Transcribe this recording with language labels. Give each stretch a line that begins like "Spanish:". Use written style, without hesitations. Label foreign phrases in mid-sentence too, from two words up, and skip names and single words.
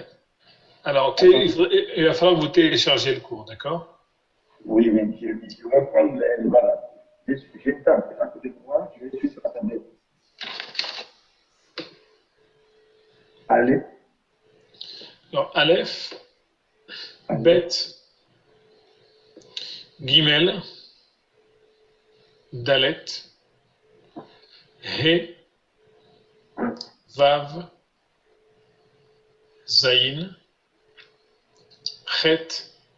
French: Alors, il va falloir que vous téléchargez le cours, d'accord? Oui, mais je vais prendre les voilà. J'ai une table à côté de moi, je vais suivre sur la tablette. Allez. Alors,
Hebrew: אלף, בית, גימל, דלת, הא, וו, זין, חית,